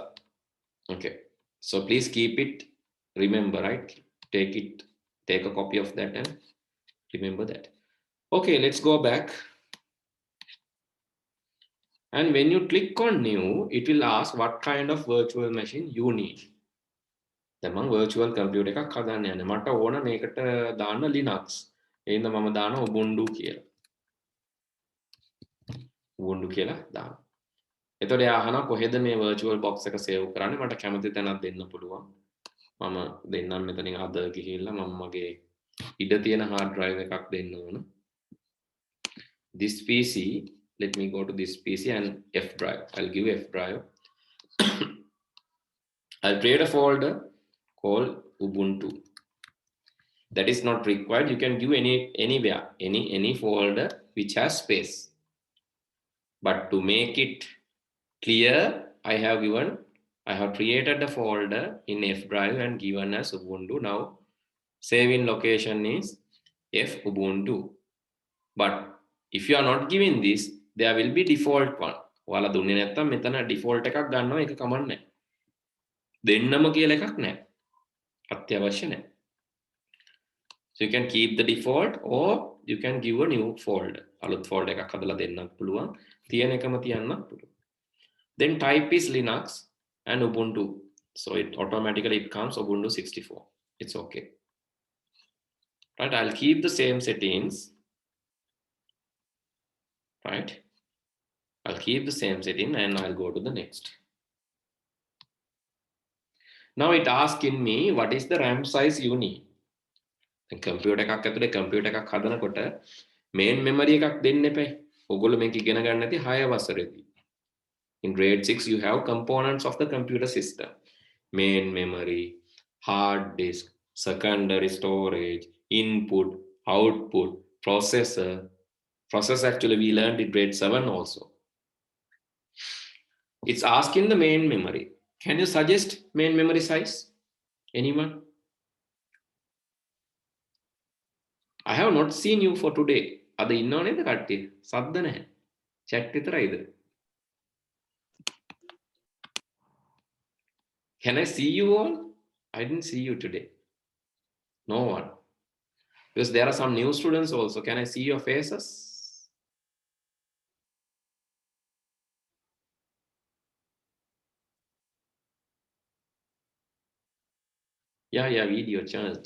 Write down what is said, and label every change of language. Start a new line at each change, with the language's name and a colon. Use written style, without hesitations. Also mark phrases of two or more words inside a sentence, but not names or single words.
English: Okay, so please keep it, remember, right? Take a copy of that and remember that. Okay, let's go back. And when you click on new, it will ask what kind of virtual machine you need.
Sinhala: දැන් මම
English: virtual computer
Sinhala: එකක් හදන්න යන්නේ. මට ඕන මේකට දාන්න Linux. එහෙනම් මම දානවා Ubuntu කියලා. Ubuntu කියලා දාන්න. එතකොට එයා අහනවා කොහෙද මේ
English: virtual box
Sinhala: එක save කරන්නේ? මට කැමති තැනක් දෙන්න පුළුවන්. මම දෙන්නම් මෙතනින් අද ගිහිල්ලා මම මගේ ඉඩ තියෙන
English: hard drive
Sinhala: එකක් දෙන්න ඕන.
English: This PC, let me go to this PC and F drive. I'll give F drive. I'll create a folder called Ubuntu. That is not required. You can give anywhere, any folder which has space. But to make it clear, I have created a folder in F drive and given as Ubuntu. Now, saving location is F Ubuntu. But if you are not giving this, there will be default one.
Sinhala: ඔයාලා දුන්නේ නැත්තම් මෙතන default එකක් ගන්නවා ඒක කමක් නැහැ. දෙන්නම කියලා එකක් නැහැ. අත්‍යවශ්‍ය නැහැ.
English: So you can keep the default or you can give a new folder.
Sinhala: අලුත් folder එකක් හදලා දෙන්නත් පුළුවන්. තියෙන එකම තියන්නත් පුළුවන්.
English: Then type is Linux and Ubuntu. So it automatically comes Ubuntu 64. It's okay. Right, I'll keep the same settings. Right, I'll keep the same setting and I'll go to the next. Now it asking me what is the RAM size you need.
Sinhala: කම්පියුටර් එකක් ඇතුලේ කම්පියුටර් එකක් හදනකොට
English: main memory
Sinhala: එකක් දෙන්න එපයි. ඔයගොල්ලෝ මේක ඉගෙන ගන්න නැති 6 වසරේදී.
English: In grade 6 you have components of the computer system. Main memory, hard disk, secondary storage, input, output, processor. Processor actually we learned in grade 7 also. It's asking the main memory. Can you suggest main memory size? Anyone? I have not seen you for today.
Sinhala: අද ඉන්නව නේද කට්ටිය? සද්ද නැහැ. chat විතරයිද?
English: Can I see you all? I didn't see you today. No one. Because there are some new students also. Can I see your faces? Yeah, video chance.